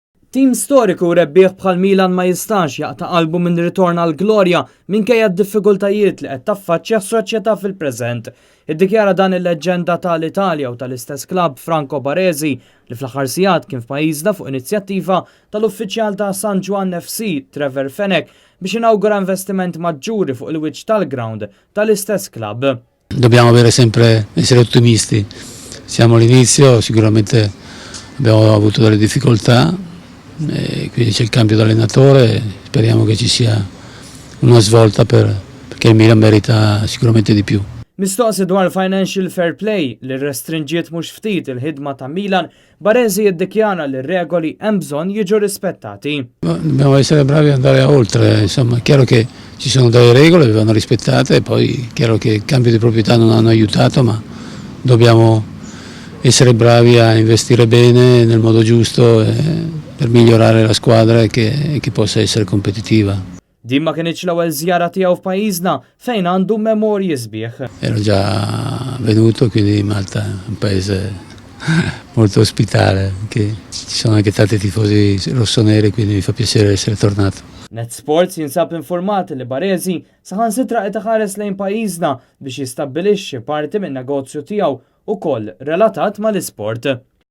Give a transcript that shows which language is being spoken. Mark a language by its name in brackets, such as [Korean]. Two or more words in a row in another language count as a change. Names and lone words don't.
[Maltese] Tim storiku rebbieħ bħal Milan ma jistax jaqta' qalbu minn ritorn għal glorja minkejja d-diffikultajiet li qed taffaċċja s-soċjetà fil-preżent. Iddikjara dan il-leġġenda tal-Italja u tal-istess klabb Franco Baresi li fl-aħħar sigħat kien f'pajjiżna fuq inizjattiva tal-uffiċjal ta' San Juan FC Trevor Fenech biex inawgura investiment maġġuri fuq il-wiċċ tal-ground tal-istess klabb. [Italian] Dobbiamo sempre essere ottimisti. Siamo all'inizio, sicuramente abbiamo avuto delle difficoltà. Quindi c'è il cambio d'allenatore, speriamo che ci sia una svolta perché il Milan merita sicuramente di più. [Maltese] Mistoqsi dwar [English] financial fair play [Maltese] li restringiet mhux ftit il-ħidma ta' Milan, Baresi jiddikjara li r-regoli hemm bżonn jiġu rispettati. [Italian] Dobbiamo essere bravi ad andare oltre, insomma, è chiaro che ci sono delle regole che vanno rispettate e poi è chiaro che il cambio di proprietà non hanno aiutato, ma dobbiamo essere bravi a investire bene nel modo giusto per migliorare la squadra e che possa essere competitiva. [Maltese] Din ma kienx l-ewwel żjara tiegħu f'pajjiżna fejn għandu memorji sbieħ. [Italian] Ero già venuto, quindi Malta è un paese molto ospitale, che ci sono anche tanti tifosi rossoneri, quindi mi fa piacere essere tornato. [Maltese] Net Sports jinsab informat li Baresi saħansitra qed iħares lejn pajjiżna biex jistabbilixxi parti min-negozju tiegħu ukoll relatat mal-isport.